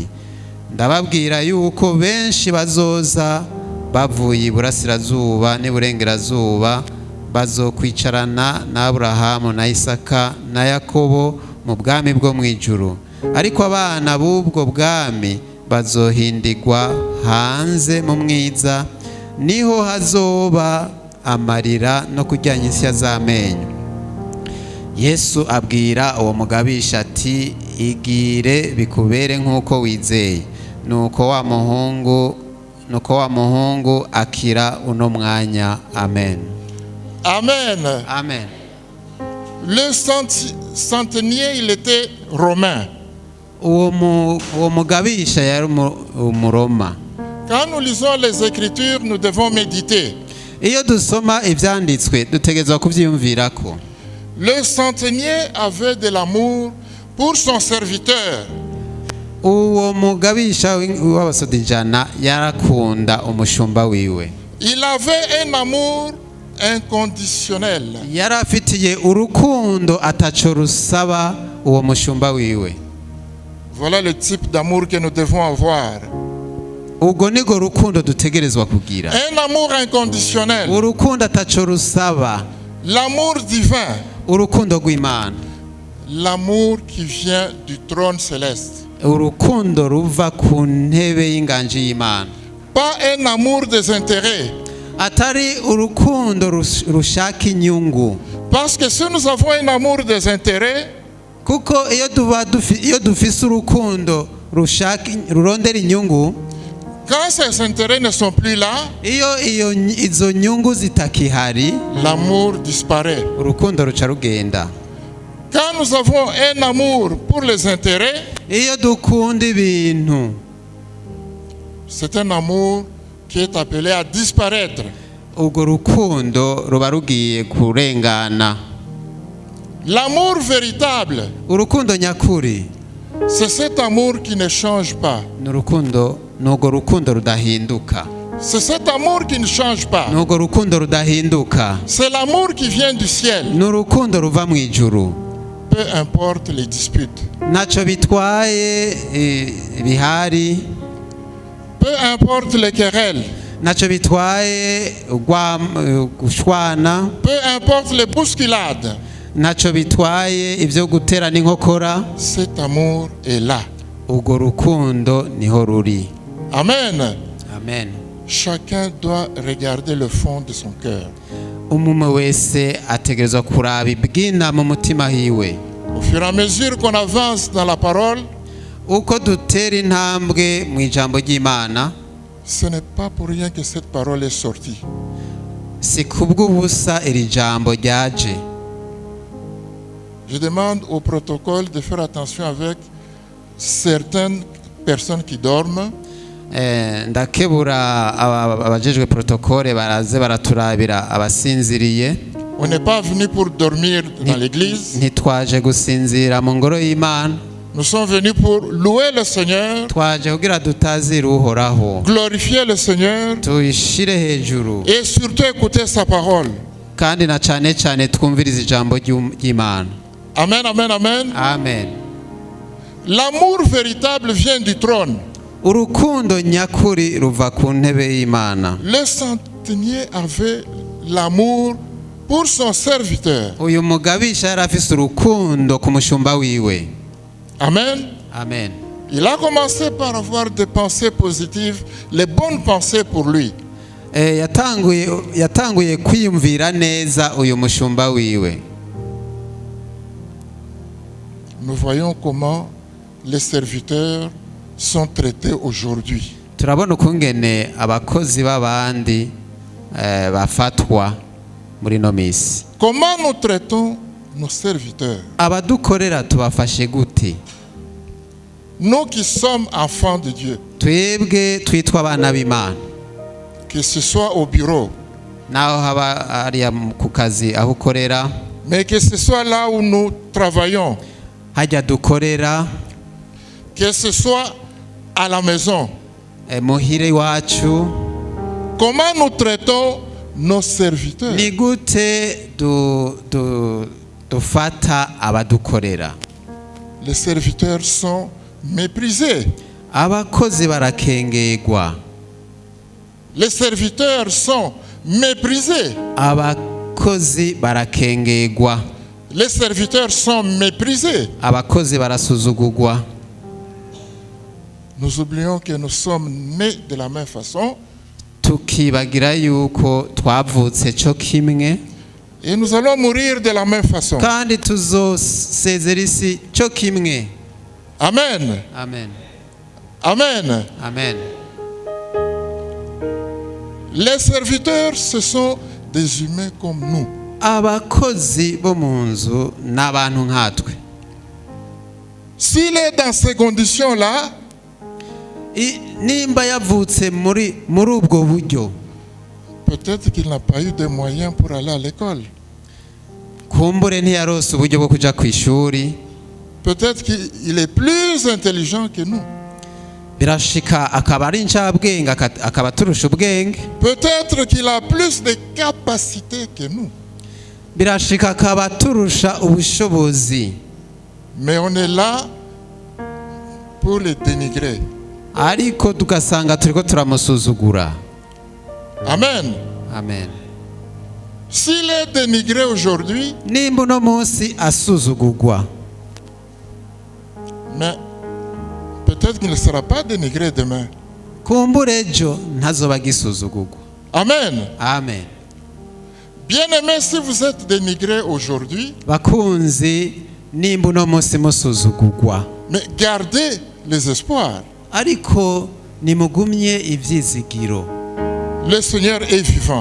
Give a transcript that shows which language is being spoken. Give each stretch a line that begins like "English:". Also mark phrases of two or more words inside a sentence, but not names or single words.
Rundi: Ndababwira yuko benshi bazoza bavuye iburasirazuba n'iburengerazuba bazokwicarana na Aburahamu na Isaka na Yakobo mu bwami bwo mu ijuru, ariko abana b'ubwo bwami bazohindigwa hanze mu mwiza, niho hazoba amarira no kuryanya insya z'amenyo. Yesu abwira uwo mugabisha ati igire bikubere nk'uko wizeye. Nuko wa muhungu akira uno mwanya. Amen. Amen. Amen.
French: Le centenier, il était romain.
Rundi: Uwo mugabisha yari umuroma.
French: Quand nous lisons les Écritures, nous devons méditer.
Rundi: Iyo dusoma ivyanditswe dutegerezwa kuvyiyumvirako.
French: Le centenier avait de l'amour pour son serviteur.
Rundi: Uwo mugabisha w'abasoda 100 yarakunda umushumba wiwe.
French: Il avait un amour inconditionnel.
Rundi: Yarafitiye urukundo ataco rusaba uwo mushumba wiwe.
French: Voilà le type d'amour que nous devons avoir.
Rundi: Ugo nigo rukundo dutegerezwa kugira.
French: Un amour inconditionnel.
Rundi: Urukundo ataco rusaba.
French: L'amour divin.
Rundi: Urukundo rw'Imana.
French: L'amour qui vient du trône céleste.
Rundi: Urukundo ruva ku ntebe y'inganji y'Imana.
French: Pas un amour des intérêts.
Rundi: atari urukundo rushaka inyungu.
French: Parce que si nous avons un amour des intérêts,
Rundi: kuko iyo dufise urukundo rurondera inyungu,
French: quand ces intérêts ne sont plus là,
Rundi: izo nyungu zitakihari,
French: l'amour disparaît.
Rundi: urukundo ruca rugenda.
French: Quand nous avons un amour pour les intérêts,
Rundi: iyo dukunda ibintu,
French: c'est un amour qui est appelé à disparaître.
Rundi: urwo rukundo ruba rugiye kurengana.
French: L'amour véritable,
Rundi: urukundo nyakuri,
French: c'est cet amour qui ne change pas.
Rundi: n'urwo rukundo rudahinduka.
French: C'est cet amour qui ne change pas.
Rundi: n'urwo rukundo rudahinduka.
French: C'est l'amour qui vient du ciel.
Rundi: n'urukundo ruva mu ijuru.
French: Peu importe les disputes.
Rundi: ntacyo bitwaye ibihari,
French: Peu importe les querelles.
Rundi: ntacyo bitwaye gushwana,
French: Peu importe les bousculades.
Rundi: ntacyo bitwaye ibyo guterana inkokora.
French: Cet amour est là.
Rundi: urwo rukundo niho ruri. Amen. Amen.
French: Chacun doit regarder le fond de son cœur.
Rundi: umwe wese ategerezwa kuraba ibwina mu mutima hiwe.
French: Au fur et à mesure qu'on avance dans la parole,
Rundi: uko dutera intambwe mu ijambo ry'Imana,
French: ce n'est pas pour rien que cette parole est sortie.
Rundi: si kubw'ubusa iri jambo ryaje.
French: Je demande au protocole de faire attention avec certaines personnes qui dorment.
Rundi: ndakebura abajejwe protokole baraze baraturabira abasinziriye.
French: On n'est pas venu pour dormir dans l'église.
Rundi: ntitwaje gusinzira mu ngoro y'Imana.
French: Nous sommes venus pour louer le Seigneur,
Rundi: twaje kugira dutazira uhoraho,
French: glorifier le Seigneur
Rundi: tuyishire hejuru,
French: et surtout écouter sa parole.
Rundi: kandi na cyane cyane twumviriza ijambo ry'Imana. Amen, amen, amen. Amen.
French: L'amour véritable vient du trône.
Rundi: urukundo nyakuri ruva ku ntebe y'Imana.
French: Le centenier avait l'amour pour son serviteur.
Rundi: uyu mugabisha yari afise urukundo ku mushumba wiwe. Amen. Amen.
French: Il a commencé par avoir des pensées positives, les bonnes pensées pour lui.
Rundi: yatanguye kwiyumvira neza uyu mushumba wiwe.
French: Nous voyons comment les serviteurs sont traités aujourd'hui.
Rundi: turabona ukungene abakozi b'abandi bafatwa muri no misi.
French: Comment nous traitons nos serviteurs?
Rundi: abadukorera tubafashe gute?
French: Nous qui sommes enfants de Dieu,
Rundi: twebwe twitwa abana b'Imana,
French: que ce soit au bureau,
Rundi: naho haba hariya ku kazi aho ukorera,
French: mais que ce soit là où nous travaillons,
Rundi: hajya dukorera,
French: que ce soit à la maison.
Rundi: muhire iwacu.
French: Comment nous traitons nos serviteurs?
Rundi: ni gute dufata abadukorera?
French: Les serviteurs sont méprisés.
Rundi: abakozi barakengegwa.
French: Les serviteurs sont méprisés.
Rundi: abakozi barakengegwa.
French: Les serviteurs sont méprisés.
Rundi: abakozi barasuzugurwa.
French: Nous oublions que nous sommes nés de la même façon.
Rundi: tukibagira yuko twavutse cyo kimwe,
French: Et nous allons mourir de la même façon.
Rundi: kandi tuzosezera isi cyo kimwe. Amen. Amen. Amen. Amen.
French: Les serviteurs, ce sont des humains comme nous.
Rundi: abakozi bo mu nzu ni abantu nkatwe.
French: S'il est dans ces conditions-là,
Rundi: nimba yavutse muri ubwo buryo,
French: peut-être qu'il n'a pas eu de moyens pour aller à l'école.
Rundi: kumbure ntiyarose uburyo bwo kuja ku ishuri.
French: Peut-être qu'il est plus intelligent que nous.
Rundi: birashika akaba ari incabwenge, akaba turusha ubwenge.
French: Peut-être qu'il a plus de capacités que nous.
Rundi: birashika akaba turusha ubushobozi.
French: Mais on est là pour les dénigrer.
Rundi: ariko tugasanga turiko turamusuzugura. Amen. Amen.
French: S'il est dénigré aujourd'hui,
Rundi: nimba uno munsi asuzugurwa,
French: mais peut-être qu'il ne sera pas dénigré demain.
Rundi: kumbura ejo ntazoba agisuzugurwa. Amen. amen.
French: Bien-aimés, si vous êtes dénigrés aujourd'hui,
Rundi: Bakunzi nimba uno munsi musuzugurwa,
French: mais gardez les espoirs.
Rundi: ariko nimugumye ivyizigiro.
French: Le Seigneur est vivant.